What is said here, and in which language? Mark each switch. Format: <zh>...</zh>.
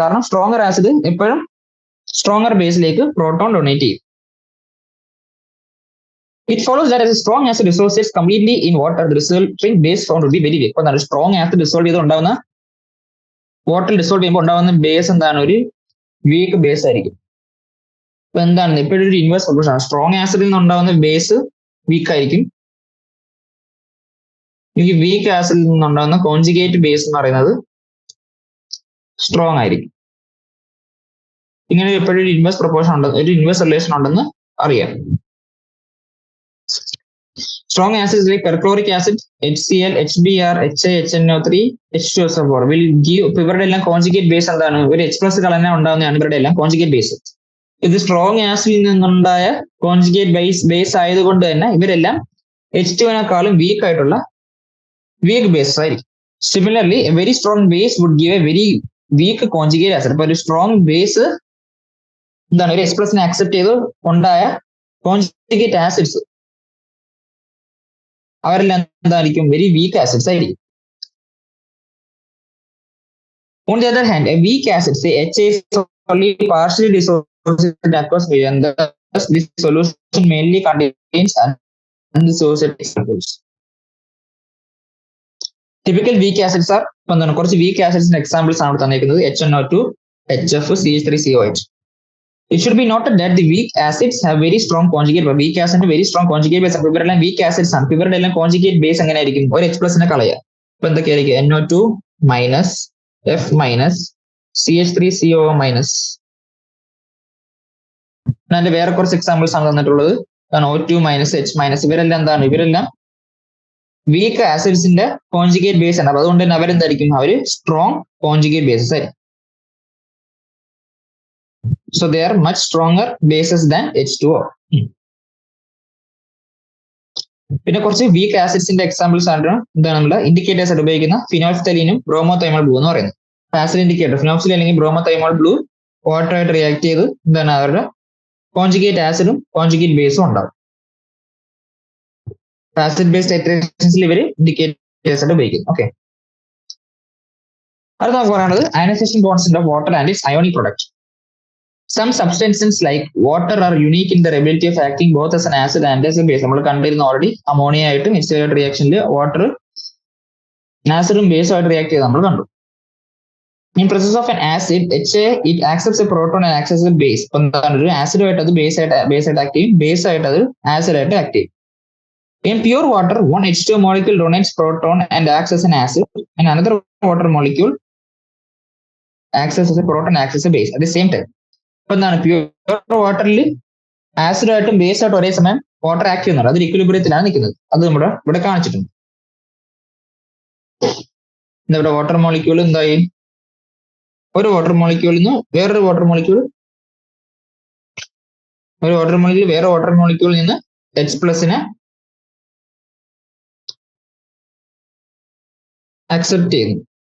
<ml>കാരണം stronger acid എപ്പോഴും stronger ബേസിലേക്ക് proton donate ചെയ്യും.</ml> <en>It follows that as a strong acid dissociates completely in water, the resulting base found to be very weak.</en> <ml>ഇപ്പൊ എന്താണ് strong acid dissolve ചെയ്ത് ഉണ്ടാകുന്ന വാട്ടറിൽ dissolve ചെയ്യുമ്പോൾ ഉണ്ടാകുന്ന ബേസ് എന്താണ് ഒരു വീക്ക് ബേസ് ആയിരിക്കും. ഇപ്പൊ എന്താണ് ഇപ്പോഴും ഒരു ഇൻവേഴ്സ് പ്രൊപ്പോർഷൻ ആണ്. സ്ട്രോങ് ആസിഡിൽ നിന്ന് ഉണ്ടാകുന്ന ബേസ് വീക്ക് ആയിരിക്കും, ഈ വീക്ക് ആസിഡിൽ നിന്നുണ്ടാകുന്ന കോൺജുഗേറ്റ് ബേസ് എന്ന് പറയുന്നത് സ്ട്രോങ് ആയിരിക്കും. ഇങ്ങനെ എപ്പോഴും ഒരു ഇൻവേഴ്സ് പ്രൊപ്പോർഷൻ ഉണ്ട്, ഒരു ഇൻവേഴ്സ് റിലേഷൻ ഉണ്ടെന്ന് അറിയാം.</ml> <en>Strong acids like perchloric acid, HCl, HBr, HA, HNO3, H2SO4 will give</en> <ml>ഇവരുടെ എല്ലാം കോൺജുഗേറ്റ് ബേസ് എന്താണ് ഒരു H പ്ലസ് കളഞ്ഞാൽ ഉണ്ടാകുന്നതാണ് ഇവരുടെ എല്ലാം കോൺജുഗേറ്റ് ബേസ്. ഇത് സ്ട്രോങ് ആസിഡിൽ നിന്നുണ്ടായ കോൺജുഗേറ്റ് ബേസ് ആയതുകൊണ്ട് തന്നെ ഇവരെല്ലാം H2വിനേക്കാളും വീക്ക് ആയിട്ടുള്ള വീക്ക് ബേസ് ആയിരിക്കും.</ml> <en>Similarly a very strong base would give a very weak conjugate acid.</en> <ml>അപ്പൊ ഒരു സ്ട്രോങ് ബേസ് എന്താണ് ഒരു H പ്ലസിനെ അക്സെപ്റ്റ് ചെയ്ത് ഉണ്ടായ കോൺജുഗേറ്റ് ആസിഡ്സ് അവരെല്ലാം എന്തായിരിക്കും വെരി വീക്ക് ആസിഡ്സ് ആയിരിക്കും.</ml> <en>On the other hand, a weak acid, say HA, is only partially dissociated across media, and thus this solution mainly contains undissociated examples. Typical weak acids are</en> <ml>കുറച്ച്</ml> <en>weak acids</en> <ml>examples ആണ് തന്നിരിക്കുന്നത്.</ml> <en>HNO2, HF, CH3COH. It should be noted that the weak acids have very strong conjugate, but weak acid very strong conjugate base.</en> <ml>അപ്പോൾ ഇവരെല്ലാം weak acids ആണ്. ഇവരുടെ എല്ലാം conjugate base എങ്ങനെ ആയിരിക്കും ഒരു H പ്ലസിനെ കളയുക. ഇപ്പൊ എന്തൊക്കെയായിരിക്കും NO2 minus F minus CH3CO minus. അതിന്റെ വേറെ കുറച്ച് എക്സാമ്പിൾസ് ആണ് തന്നിട്ടുള്ളത്. O2 minus H minus. ഇവരെല്ലാം എന്താണ് ഇവരെല്ലാം വീക്ക് ആസിഡ്സിന്റെ കോൺജുഗേറ്റ് ബേസ് ആണ്. അപ്പൊ അതുകൊണ്ട് തന്നെ അവരെന്തായിരിക്കും അവര് സ്ട്രോങ് കോൺജുഗേറ്റ് ബേസസ് ആയിരിക്കും.</ml> <en>So they are much stronger bases than H2O.</en> <ml>പിന്നെ കുറച്ച് വീക്ക് ആസിഡ്സിന്റെ എക്സാമ്പിൾസ് ആണ് എന്താണ് നമ്മുടെ ഇൻഡിക്കേറ്റേഴ്സ് ആയിട്ട് ഉപയോഗിക്കുന്ന ഫിനോൾഫ്തലീനും ബ്രോമോതൈമോൾ ബ്ലൂ എന്ന് പറയുന്നത്. ആസിഡ് ഇൻഡിക്കേറ്റർ ഫിനോക്സിൽ അല്ലെങ്കിൽ ബ്രോമോതൈമോൾ ബ്ലൂ വാട്ടറായിട്ട് റിയാക്ട് ചെയ്ത് എന്താണ് അവരുടെ കോൺജുഗേറ്റ് ആസിഡും കോൺജുഗേറ്റ് ബേസും ഉണ്ടാവും. ആസിഡ് ബേസ്ഡ് ടൈട്രേഷൻസിൽ ഇവർ ഇൻഡിക്കേറ്റേഴ്സ് ആയിട്ട് ഉപയോഗിക്കുന്നു. ഓക്കെ, അത് നമുക്ക് പറയുന്നത്</ml> <en>Ionisation constant of water and its ionic product. Some substances like water are unique in their ability of acting both as an acid and as a base.</en> <ml>നമ്മൾ കണ്ടിരുന്ന already ammonia ആയിട്ടും HCl റിയാക്ഷനിൽ water ആസിഡും ബേസും ആയിട്ട് react ചെയ്ത് നമ്മൾ കണ്ടു.</ml> <en>In presence of an acid, HA it accepts a proton and acts as a base.</en> <ml>ഇപ്പൊ എന്താണ് ഒരു ആസിഡുമായിട്ട് അത് ബേസ് ആയിട്ട് ആക്ട് ചെയ്യും, ബേസ് ആയിട്ട് അത് ആസിഡ് ആയിട്ട് ആക്ട് ചെയ്യും.</ml> <en>In pure water, one H2 molecule donates proton and acts as an acid, and another water molecule acts as a proton and acts as a base at the same time.</en> <ml>ഇപ്പൊ എന്താണ് pure വാട്ടറിൽ ആസിഡായിട്ടും base ആയിട്ടും ഒരേ സമയം water act ചെയ്യുന്നുണ്ട്. അത് ഇക്വിലിബ്രിയത്തിലാണ് നിൽക്കുന്നത്. അത് നമ്മുടെ ഇവിടെ കാണിച്ചിട്ടുണ്ട്. ഇവിടെ വാട്ടർ മോളിക്യൂൾ എന്തായി ഒരു വാട്ടർ മോളിക്യൂളിൽ നിന്ന് വേറൊരു വാട്ടർ മോളിക്യൂൾ വേറെ വാട്ടർ മോളിക്യൂളിൽ നിന്ന് H പ്ലസിനെ അക്സെപ്റ്റ് ചെയ്യുന്നു.</ml>